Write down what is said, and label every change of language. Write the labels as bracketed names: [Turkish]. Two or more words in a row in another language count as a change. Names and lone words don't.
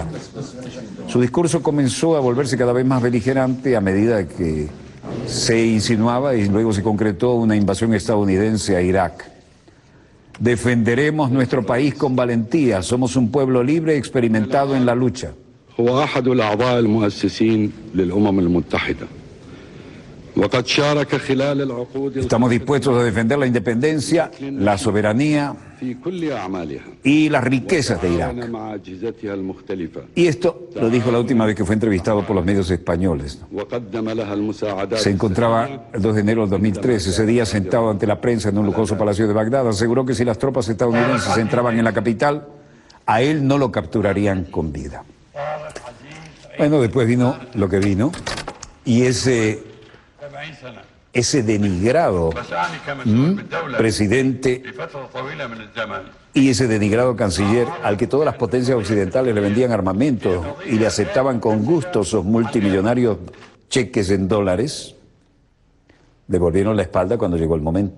[Spanish] Su discurso comenzó a volverse cada vez más beligerante a medida que se insinuaba y luego se concretó una invasión estadounidense a Irak. Defenderemos nuestro país con valentía, somos un pueblo libre y experimentado en la lucha. [Arabic] هو أحد الأعضاء المؤسسين للأمم المتحدة وقد شارك خلال العقود [Spanish] Estamos dispuestos a defender la independencia, la soberanía [Arabic] في كل أعمالها [Spanish] y las riquezas de Irak. [Arabic] مع أجهزتها المختلفة [Spanish] Y esto lo dijo la última vez que fue entrevistado por los medios españoles, ¿no? [Arabic] وقدم لها المساعدات. [Spanish] Se encontraba el 2 de enero del 2013, ese día sentado ante la prensa en un lujoso palacio de Bagdad, aseguró que si las tropas estadounidenses entraban en la capital, a él no lo capturarían con vida. Bueno, después vino lo que vino, y ese denigrado presidente y ese denigrado canciller al que todas las potencias occidentales le vendían armamento y le aceptaban con gusto sus multimillonarios cheques en dólares, le volvieron la espalda cuando llegó el momento.